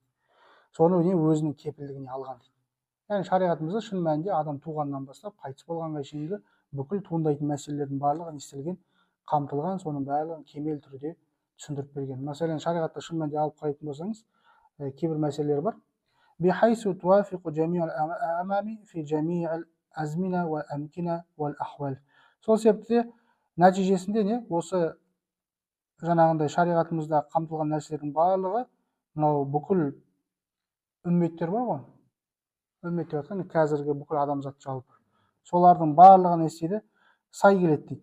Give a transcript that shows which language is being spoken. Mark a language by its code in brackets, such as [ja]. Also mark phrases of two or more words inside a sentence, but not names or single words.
[kk] Соны өзінің кепілдігіне алған дейді. Яғни шариғатымызда шын мәнінде адам туғаннан бастап қайтыс болғанға шейінгі бүкіл туындайтын мәселелердің барлығын істелген, қамтылған, соның барлығын кемел түрде түсіндіріп берген. Мәселен, шариғатта шын мәнінде алып қарайтын болсаңыз, кейбір мәселелер бар. [ar] بحيث توافق جميع الأمم في جميع الأزمنة و الأمكنة والأحوال. [kk] Сол себепті нәтижесінде не? Осы жаңағындай шариғатымызда қамтылған нәрселердің барлығы мынау бүкіл үмметтер бар ғой. Үммет деп жатқан қазіргі бүкіл адамзат жалпы. Солардың барлығын істейді, сай келеді дейді.